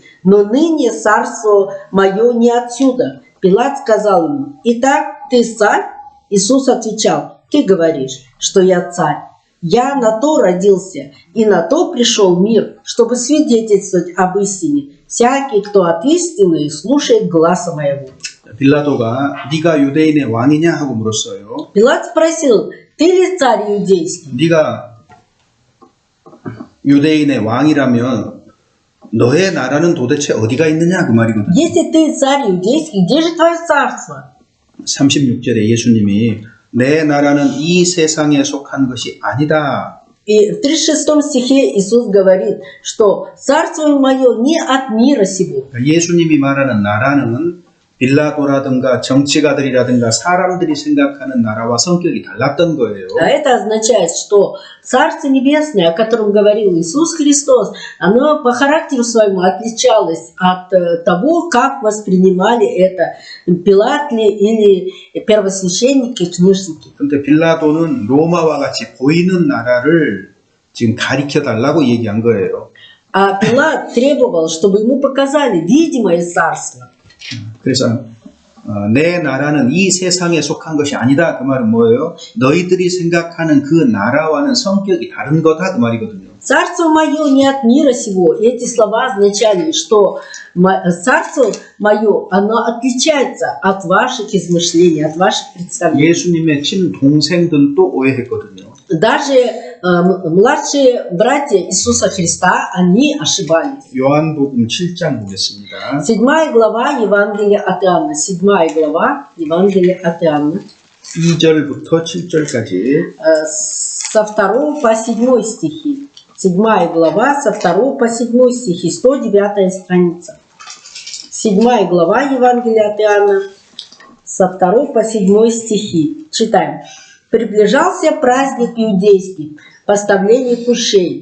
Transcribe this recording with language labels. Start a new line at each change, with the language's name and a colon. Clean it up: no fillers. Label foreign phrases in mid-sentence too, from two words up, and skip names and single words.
Russian: Но ныне царство мое не отсюда». Пилат сказал ему: «Итак, ты царь?» Иисус отвечал: «Ты говоришь, что я царь. Я на то родился, и на то пришел в мир, чтобы свидетельствовать об истине. Всякий, кто от истины, слушает гласа моего».
Korean: 빌라도가 네가 유대인의 왕이냐 하고 물었어요.
Russian: Пилат спросил: «Ты ли царь иудейский?»
Korean: 네가 유대인의 왕이라면 너의 나라는 도대체 어디가 있느냐 그 말이거든요.
Russian: «Если ты царь иудейский, где же твое царство?»
Korean: 36절에 예수님이 내 나라는 이 세상에 속한 것이 아니다.
Russian: И в 36 стихе Иисус говорит, что царство мое не от мира сего.
Korean: 예수님이 말하는 나라는 빌라도라든가 정치가들이라든가 사람들이 생각하는 나라와 성격이 달랐던 거예요.
Russian: А это означает, что Царство Небесное, о котором говорил Иисус Христос, оно по характеру своему отличалось от того, как воспринимали это Пилат ли или первосвященники, книжники.
Korean: 근데 빌라도는 로마와 같이 보이는 나라를 지금 가리켜 달라고 얘기한 거예요.
Russian: А Пилат требовал, чтобы ему показали видимое царство.
Korean: 그래서 내 나라는 이 세상에 속한 것이 아니다. 그 말은 뭐예요? 너희들이 생각하는 그 나라와는 성격이 다른 거다. 그 말이거든요.
Russian: Царство мое не от мира сего. Эти слова означали, что царство мое, оно отличается от ваших измышлений, от ваших представлений.
Korean: 예수님의 친동생들도 오해했거든요.
Russian: Даже младшие братья Иисуса Христа, они ошибались.
Korean: 요한복음 7장 보겠습니다.
Russian: 7 глава Евангелия от Иоанна. 7 глава Евангелия от Иоанна.
Korean: 2절부터 7절까지
Russian: Со 2 по 7 стихи. 7 глава со 2 по 7 стихи. 109 страница. 7 глава Евангелия от Иоанна со 2 по 7 стихи. Читаем. «Приближался праздник иудейский, поставление кушей.